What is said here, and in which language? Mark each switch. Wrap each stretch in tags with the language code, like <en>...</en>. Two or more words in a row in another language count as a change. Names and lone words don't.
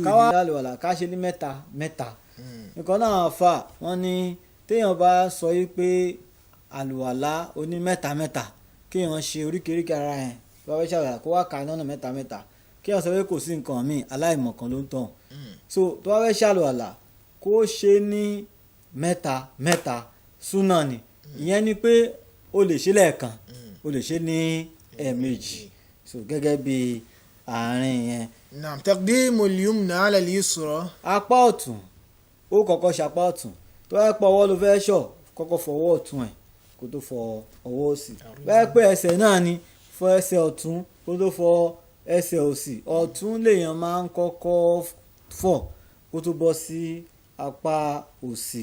<yo>káwá àlùwàlá ká ṣe ní mẹ́ta mẹ́ta nǹkan náà fà wọ́n ní téèyàn bá sọ yí pé àlùwàlá oní mẹ́ta mẹ́ta kéèyàn ṣe oríkèéríkèé ara yẹn tó bá fẹ́ ṣàlùwàlá kó wá ka lọ́nà mẹ́ta mẹ́ta kéèyàn sọ pé kò sí nǹkan míì aláìmọ̀kan ló ń tàn so tó bá fẹ́ ṣàlùwàlá kó ṣe ní mẹ́ta mẹ́ta súnà ni ìyẹn ni pé o lè ṣe lẹ́ẹ̀kan o lè ṣe ní ẹ̀ẹ̀mejì so gẹ́gẹ́ bí àárín yẹn.</yo> <ar>نعم تقديم اليمنى على اليسرى.</ar> <yo>apá ọ̀tún ó kọ́kọ́ ṣapá ọ̀tún tó ẹ pọ̀ ọwọ́ ló fẹ́ ṣọ̀ kọ́kọ́ fọ ọwọ́ ọ̀tún ẹ̀ kó tó fọ ọwọ́ òsì bẹ́ẹ̀ pé ẹsẹ̀ náà ni fọ ẹsẹ̀ ọ̀tún kó tó fọ ẹsẹ̀ òsì ọ̀tún lèèyàn máa ń kọ́kọ́ fọ̀ kó tó bọ́ sí apá òsì.</yo>